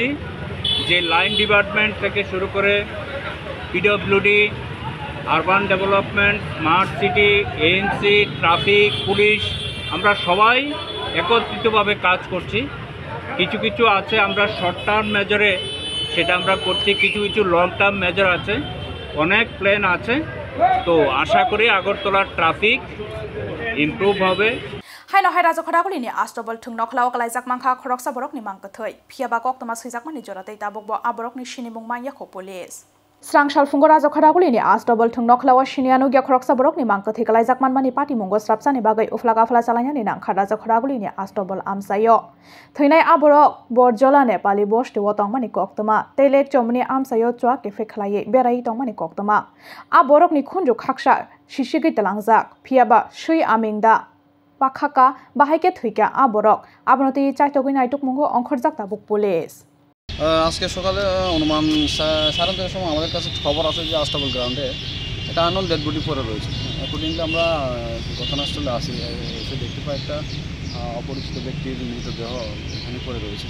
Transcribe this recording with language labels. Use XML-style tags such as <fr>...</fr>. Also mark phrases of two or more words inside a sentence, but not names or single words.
<bn>যে</bn> <en>line department</en> <bn>থেকে শুরু করে পিডব্লিউডি,</bn> <en>urban development, smart city,</en> <bn>এএনসি, ট্রাফিক, পুলিশ, আমরা সবাই একত্রিতভাবে কাজ করছি। কিছু কিছু আছে আমরা</bn> <en>short term measure</en> <bn>সেটা আমরা করছি, কিছু কিছু</bn> <en>long term measure</en> <bn>আছে, অনেক প্ল্যান আছে। তো আশা করি আগরতলার</bn> <en>traffic improve</en> <bn>হবে।</bn> <trp>Haino hai Rajakhadakuli ni Astrobal thungno khlaw kalaijak mangkha khoroksa borok ni mangkathoi phiaba kok toma suijakmani joratei tabokbo aborok ni sinimung mangya kho police. Srangshal fungo Rajakhadakuli ni Astrobal thungno khlawa sinianu gya khoroksa borok ni mangkathi kalaijak manmani pati mungo srapsani bagai uflaga fla chalanya ni nangkha Rajakhadakuli ni Astrobal amsayo. Thuinai aborok borjola Nepali bosti wotongmani koktoma teilek chomni amsayo chwa kefe khlaiye berai tongmani koktoma. Aborok ni khunju khaksa shishigi talangjak phiaba sui amingda পাখাকা বাহাইকে থুইকা আবরক আবনতি চাইতগুই নাইটুক মুঙ্গ অংখরজাক তাবুক পুলিশ।</trp> <bn>আজকে সকালে অনুমান 9:30টার সময় আমাদের কাছে খবর আছে যে আস্তাবল গ্রাউন্ডে একটা</bn> <en>unknown dead body</en> <bn>পড়ে রয়েছে। অ্যাকর্ডিংলি আমরা ঘটনাস্থলে আসি, এসে দেখতে পাই একটা অপরিচিত ব্যক্তির মৃতদেহ এখানে পড়ে রয়েছে।</bn>